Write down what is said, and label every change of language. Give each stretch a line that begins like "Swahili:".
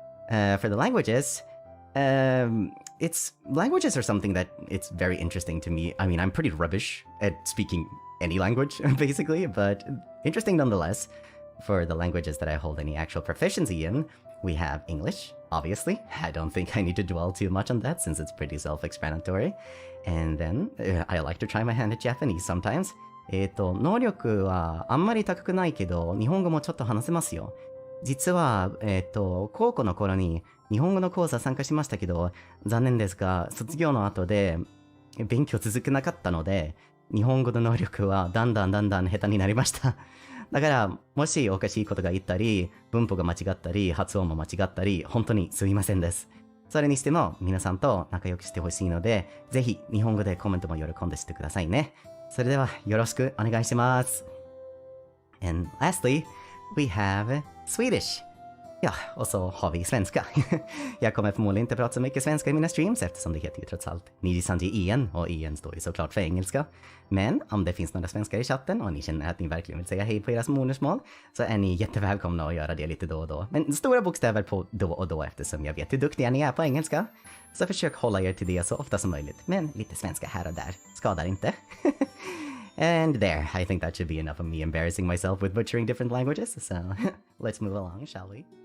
English: For the languages, languages are something that it's very interesting to me. I mean, I'm pretty rubbish at speaking any language, basically, but interesting nonetheless. For the languages that I hold any actual proficiency in, we have English, obviously. I don't think I need to dwell too much on that since it's pretty self-explanatory. And then, I like to try my hand at Japanese sometimes.
Japanese: 能力はあんまり高くないけど、日本語もちょっと話せますよ。実は、高校の頃に日本語の講座参加しましたけど、残念ですが、卒業の後で勉強続けなかったので、日本語の能力はだんだん下手になりました。だから、もしおかしいことが言ったり、文法が間違ったり、発音も間違ったり、本当にすみませんです。それにしても、皆さんと仲良くしてほしいので、ぜひ日本語でコメントも喜んでしてくださいね。それでは、よろしくお願いします。
English: And lastly, we have Swedish.
Swedish: Ja, och så har vi svenska. Jag kommer förmodligen inte prata så mycket svenska i mina streams eftersom det heter ju trots allt NIJISANJIEN en och en står ju såklart för engelska. Men om det finns några svenskar i chatten och ni känner att ni verkligen vill säga hej på era modersmål så är ni jättevälkomna att göra det lite då och då. Men stora bokstäver på då och då eftersom jag vet hur duktiga ni är på engelska. Så försök hålla er till det så ofta som möjligt. Men lite svenska här och där skadar inte.
English: And there, I think that should be enough of me embarrassing myself with butchering different languages. So let's move along, shall we?